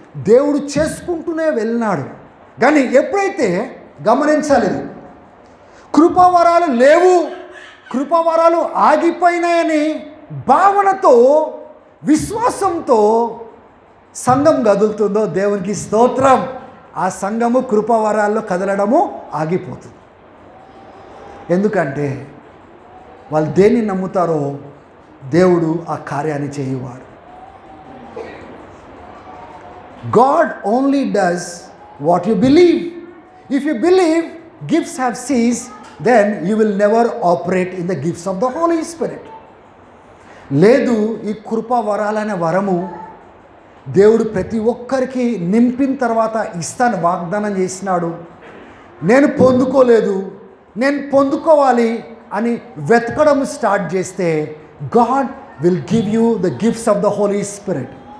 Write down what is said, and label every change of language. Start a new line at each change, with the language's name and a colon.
Telugu: దేవుడు చేసుకుంటూనే వెళ్ళినాడు. కానీ ఎప్పుడైతే గమనించాలి, కృపావరాలు లేవు, కృపావరాలు ఆగిపోయినాయని భావనతో, విశ్వాసంతో సంఘం కదులుతుందో దేవునికి స్తోత్రం. ఆ సంఘము కృపావరాల్లో కదలడము ఆగిపోతుంది. ఎందుకంటే వాళ్ళు దేన్ని నమ్ముతారో దేవుడు ఆ కార్యాన్ని చేయువాడు.
English: God only does what you believe. If you believe gifts have ceased, then you will never operate in the gifts of the Holy Spirit.
Telugu: లేదు, ఈ కృపా వరాలనే వరము దేవుడు ప్రతి ఒక్కరికి నింపిన తర్వాత ఇస్తాను వాగ్దానం చేసినాడు. నేను పొందుకోలేదు, నేను పొందుకోవాలి అని వెతకడం స్టార్ట్ చేస్తే
English: God will give you the gifts of the Holy Spirit.